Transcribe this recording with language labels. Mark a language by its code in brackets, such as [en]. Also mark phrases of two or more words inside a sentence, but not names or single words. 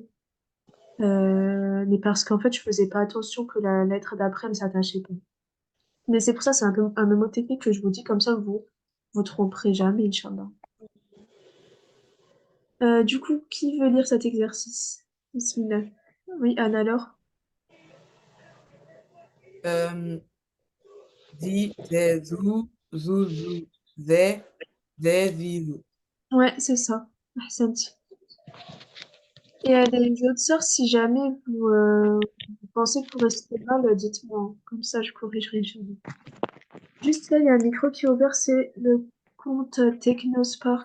[fr] Mais parce qu'en fait, je faisais pas attention que la lettre d'après ne s'attachait pas. Mais c'est pour ça, c'est un mot technique que je vous dis, comme ça vous tromperez jamais, [ar] إن شاء الله. [fr] Du coup, qui veut lire cet exercice? Bismillah. Oui, Anne alors? Euh, Zi, ze, zu, zu, zu, ze, ze, zi, zu. Ouais, c'est ça. Ahsanti. Et les autres sœurs, si jamais vous pensez que vous restez mal, dites-moi, hein. Comme ça, je corrigerai, [ar] إن شاء الله. [fr] Juste là, il y a un micro qui est ouvert, c'est le compte Technospark.